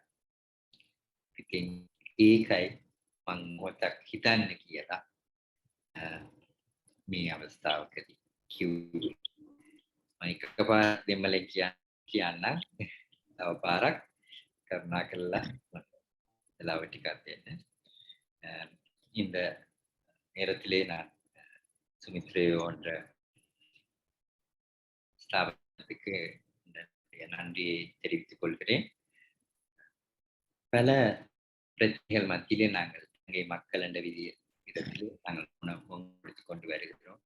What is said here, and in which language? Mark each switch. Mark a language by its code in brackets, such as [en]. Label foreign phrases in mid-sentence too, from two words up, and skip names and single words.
[si] ඉතින් ඒකයි මම මොකක් හිතන්න කියලා මේ අවස්ථාවකදී කිව්වේ. මම එකපාරක් දෙමළෙන් කියන්න තව පාරක් කරුණා කළා වෙලාව ටිකක් දෙන්න. [ta] இந்த நேரத்திலே நான் சுமித்ரேயோ என்ற ஸ்தாபனத்துக்கு நன்றியை தெரிவித்துக் கொள்கிறேன். பல பிரச்சனைகள் மத்தியிலே நாங்கள் இங்கே மக்கள் என்ற விதத்திலே நாங்கள் கொடுத்துக் கொண்டு வருகிறோம்.